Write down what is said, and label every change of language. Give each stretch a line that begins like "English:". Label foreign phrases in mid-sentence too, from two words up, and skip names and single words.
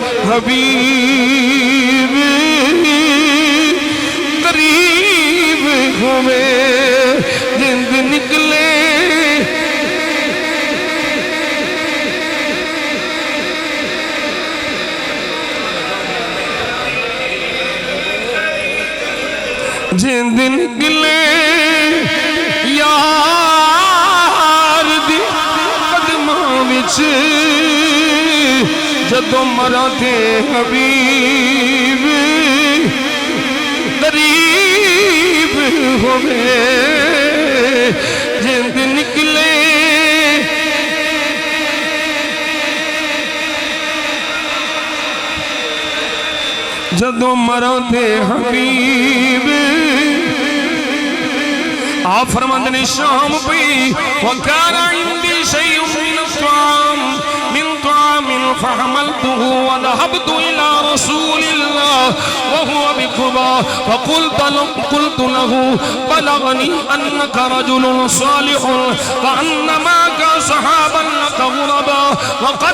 Punjabi: حبیب قریب ہوئے جند نکلے جند نکلے یار دی قدماں وچ جدوں مراں تے حبیب قریب ہوئے جند نکلے جدوں مراں تے حبیب آپ فرماندے نے شام پئی
Arabic: وَكَانَ عِنْدِي شَيْءٌ مِّنَ الطَّعَامِ فحملته وذهبت إلى رسول الله وهو بقباء فقلت له بلغني أنك رجل صالح وأن معك صحابا لك غربا وقد